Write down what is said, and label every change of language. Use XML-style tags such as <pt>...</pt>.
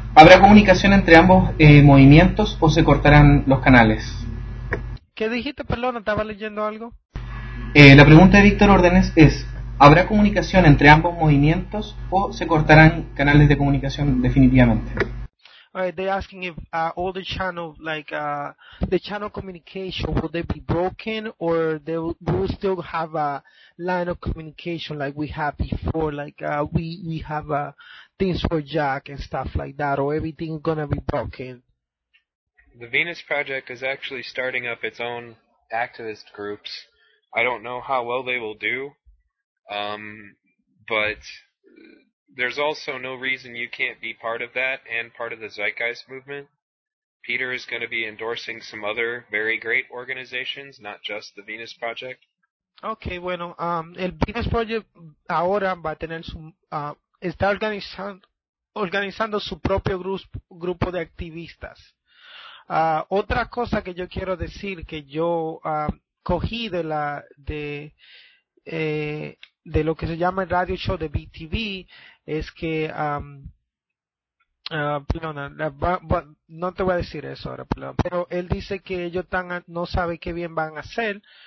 <es>¿Habrá comunicación entre ambos movimientos o se cortarán los canales? ¿Qué dijiste, perdón? ¿Estaba leyendo algo? La pregunta de Víctor Órdenes es: ¿habrá comunicación entre ambos movimientos o se cortarán canales de comunicación definitivamente?</es> <en>Alright, they're asking if all the channels, like the channel communication, will they be broken or they will still have a line of communication like we had before, like we have things for Jack and stuff like that, or everything is gonna be broken? The Venus Project is actually starting up its own activist groups. I don't know how well they will do. But there's also no reason you can't be part of that and part of the Zeitgeist movement. Peter is going to be endorsing some other very great organizations, not just the Venus Project.</en> <es>Okay, bueno, el Venus Project ahora va a tener su, está organizando su propio grupo de activistas. Otra cosa que yo quiero decir que yo cogí de lo que se llama el</es> <en>radio show</en> <es>de BTV es que no te voy a decir eso ahora, pero él dice que ellos están no sabe qué bien van a hacer,</es>